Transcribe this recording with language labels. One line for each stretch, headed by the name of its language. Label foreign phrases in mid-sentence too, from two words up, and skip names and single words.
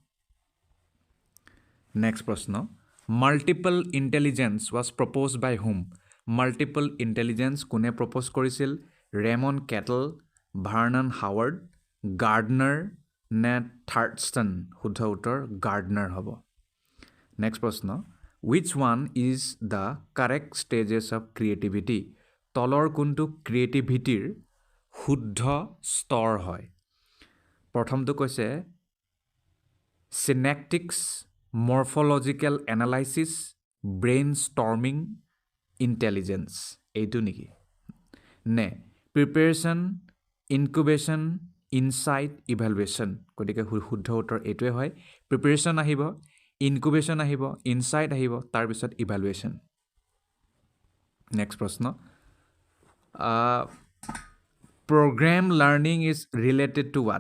Assamese: নেক্সট প্ৰশ্ন
English: multiple intelligence was proposed by
Assamese: হুম
English: multiple intelligence
Assamese: কোনে প্ৰপ'জ কৰিছিল ৰেমন কেটল, ভাৰ্নন হাৱাৰ্ড, গাৰ্ডনাৰ নে থাৰ্ডষ্টন? শুদ্ধ উত্তৰ গাৰ্ডনাৰ হ'ব। নেক্সট প্ৰশ্ন,
English: which one is the correct stages of creativity?
Assamese: তলৰ কোনটো ক্ৰিয়েটিভিটিৰ শুদ্ধ স্তৰ হয়? প্ৰথমটো কৈছে
English: synaptics, morphological analysis, brainstorming, intelligence.
Assamese: এইটো নেকি?
English: নে preparation, incubation, insight, evaluation?
Assamese: গতিকে শুদ্ধ উত্তৰ এইটোৱে হয়। প্ৰিপেৰেশ্যন আহিব, ইনকুবেশ্যন আহিব, ইনচাইট আহিব, তাৰপিছত ইভেলুৱেশ্যন।
English: নেক্সট প্ৰশ্ন, programmed learning is related to what?